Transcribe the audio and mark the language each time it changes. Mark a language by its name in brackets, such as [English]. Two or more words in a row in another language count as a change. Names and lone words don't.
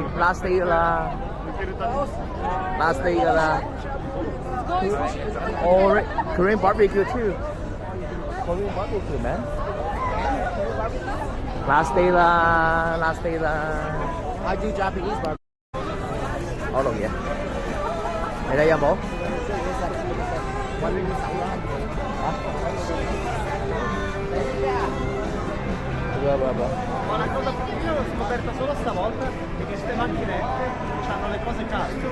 [English] last day là last day là or Korean barbecue too. Korean barbecue, man. Last day là I do Japanese barbecue. [Vietnamese] ở đâu vậy? Ở đây không bố? [Italian] Ma una cosa che io ho scoperto solo stavolta è che queste macchinette hanno le cose calde.